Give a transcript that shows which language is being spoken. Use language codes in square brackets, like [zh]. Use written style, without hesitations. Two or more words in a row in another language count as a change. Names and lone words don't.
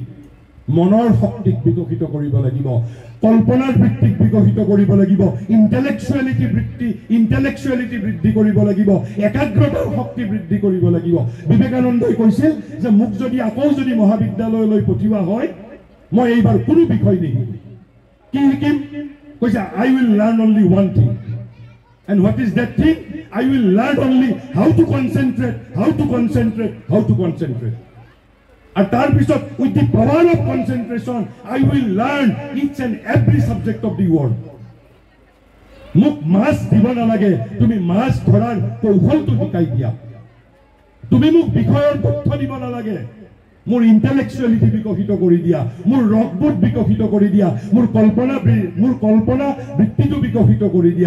[as] মনৰ শক্তিক বিকশিত কৰিব লাগিব, কল্পনাৰ বৃত্তিক বিকশিত কৰিব লাগিব, ইণ্টেলেকচুৱেলিটি বৃদ্ধি কৰিব লাগিব, একাগ্ৰতাৰ শক্তি বৃদ্ধি কৰিব লাগিব। বিবেকানন্দই কৈছিল যে মোক যদি আকৌ মহাবিদ্যালয়লৈ পঠিওৱা হয়, মই এইবাৰ কোনো বিষয় নিশিকিম। কি শিকিম? কৈছে [en] I will learn only one thing. And what is that thing? I will learn only how to concentrate. And [as] তাৰ পিছত [en] with the power of concentration, I will learn each and every subject of the world. [as] মোক মাছ দিব নালাগে, তুমি মাছ ধৰাৰ কৌশলটো শিকাই দিয়া। তুমি মোক বিষয়ৰ তথ্য দিব নালাগে, মোৰ ইণ্টেলেকচুৱেলিটি বিকশিত কৰি দিয়া, মোৰ ৰসবোধ বিকশিত কৰি দিয়া, মোৰ কল্পনা বৃত্তিটো বিকশিত কৰি দিয়া।